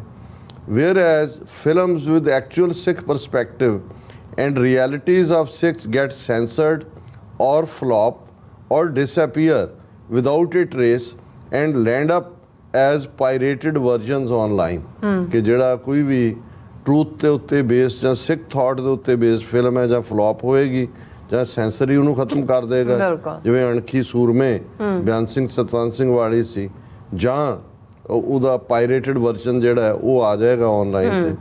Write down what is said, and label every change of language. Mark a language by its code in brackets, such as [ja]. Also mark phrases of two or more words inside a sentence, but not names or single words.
[en] whereas films with actual Sikh perspective and realities of Sikhs get censored or flop or disappear without a trace and land up as pirated versions online. [pa] ਕਿ ਜਿਹੜਾ ਕੋਈ ਵੀ ਟਰੂਥ ਦੇ ਉੱਤੇ ਬੇਸ ਜਾਂ ਸਿੱਖ ਥਾਟ ਦੇ ਉੱਤੇ ਬੇਸ ਫਿਲਮ ਹੈ ਜਾਂ ਫਲॉप ਹੋਏਗੀ ਜਾਂ ਸੈਂਸਰੀ ਉਹਨੂੰ ਖਤਮ ਕਰ ਦੇਗਾ ਜਿਵੇਂ ਅਣਖੀ ਸੂਰਮੇ ਬਿਆਨ ਸਿੰਘ ਸਤਵੰਤ ਸਿੰਘ ਵਾਲੀ ਸੀ ਜਾਂ ਉਹਦਾ [en] pirated version [pa] ਜਿਹੜਾ ਉਹ ਆ ਜਾਏਗਾ ਆਨਲਾਈਨ ਤੇ.